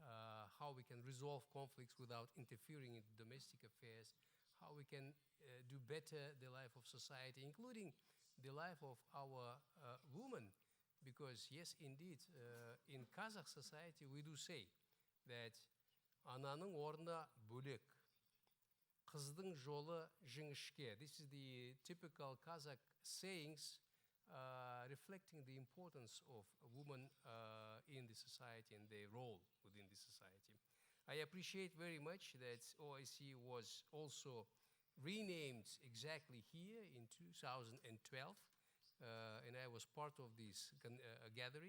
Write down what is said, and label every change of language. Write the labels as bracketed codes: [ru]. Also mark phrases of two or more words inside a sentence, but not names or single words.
[en] how we can resolve conflicts without interfering in domestic affairs, how we can do better the life of society, including the life of our women. Because yes, indeed, in Kazakh society we do say that [kk] ананың орны бөлек, қыздың жолы жіңішке. [en] This is the typical Kazakh sayings reflecting the importance of women in the society and their role within the society. I appreciate very much that OIC was also renamed exactly here in 2012, and I was part of this gathering.